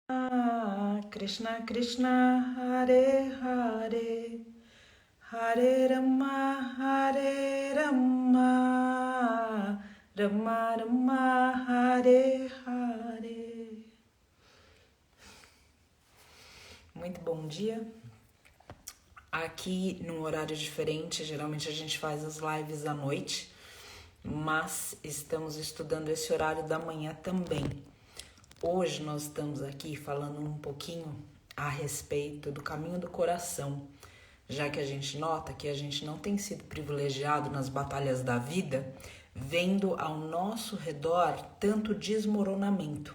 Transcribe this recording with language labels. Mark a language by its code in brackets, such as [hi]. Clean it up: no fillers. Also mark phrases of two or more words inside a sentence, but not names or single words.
[sa] कृष्ण कृष्ण हरे हरे हरे राम हरे राम राम राम हरे हरे. [pt] Muito bom dia. Aqui num horário diferente, geralmente a gente faz as lives à noite, mas estamos estudando esse horário da manhã também. Hoje nós estamos aqui falando um pouquinho a respeito do caminho do coração, já que a gente nota que a gente não tem sido privilegiado nas batalhas da vida, vendo ao nosso redor tanto desmoronamento.